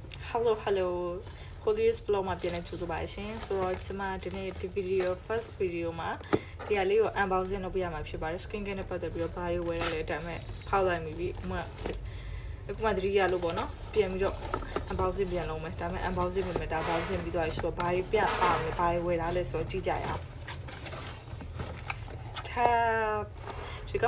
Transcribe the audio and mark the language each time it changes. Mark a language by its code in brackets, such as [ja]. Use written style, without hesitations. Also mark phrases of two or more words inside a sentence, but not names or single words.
[my] hello Holiest vlog မှာပြန်နေကြိုဆိုပါရှင်ဆိုတော့ကျွန်မဒီနေ့ဒီ [en] video first video [my] မှာဒီဟာလေးကို unboxing လုပ်ပြရမှာဖြစ်ပါတယ် [en] skin care [my] နဲ့ပတ်သက်ပြီးတော့ဘာတွေဝယ်ရလဲဒါပေမဲ့ဖောက်လိုက်ပြီအခုမှသတိရလို့ပေါ့နော်ပြန်ပြီးတော့ unboxing ပြန်လုပ်မယ်ဒါပေမဲ့ unboxing ပြင်မယ်ဒါ unboxing ပြီးသွားပြီဆိုတော့ဘာတွေပြအောင်လဲဘာတွေဝယ်လာလဲဆိုတော့ကြည့်ကြရအောင်ဒီကောင်